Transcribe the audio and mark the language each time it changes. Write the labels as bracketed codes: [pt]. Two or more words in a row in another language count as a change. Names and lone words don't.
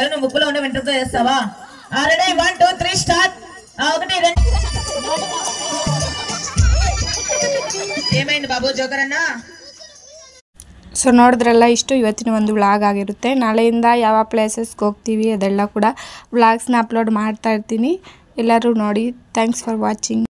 [te] నువ్వు ముక్కులో ఉండే వెంట్రుకతో చేస్తావా? రెడీ 1 2 3 స్టార్ట్. ఒకటి ఏమైంది బాబు జోకర్ అన్న? [kn] ಸೊ ನೋಡಿದ್ರಲ್ಲ, ಇಷ್ಟು ಇವತ್ತಿನ ಒಂದು ವ್ಲಾಗ್ ಆಗಿರುತ್ತೆ. ನಾಳೆಯಿಂದ ಯಾವ ಪ್ಲೇಸಸ್ಗೆ ಹೋಗ್ತೀವಿ ಅದೆಲ್ಲ ಕೂಡ ವ್ಲಾಗ್ಸ್ನ ಅಪ್ಲೋಡ್ ಮಾಡ್ತಾ ಇರ್ತೀನಿ. ಎಲ್ಲರೂ ನೋಡಿ. [en] thanks for watching.